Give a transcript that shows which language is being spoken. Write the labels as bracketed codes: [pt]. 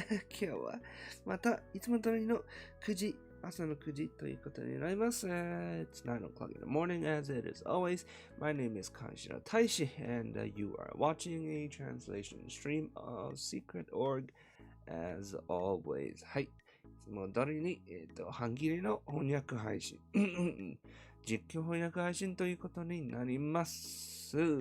[ja] 今日はまたいつも通りの9時、朝の9時ということになります。 [en] It's 9 o'clock in the morning as it is always. My name is Kanshiro Taishi and you are watching a translation stream of Secret Org as always. [ja] はい。いつも通りに、半切れの翻訳配信。実況翻訳配信ということになります。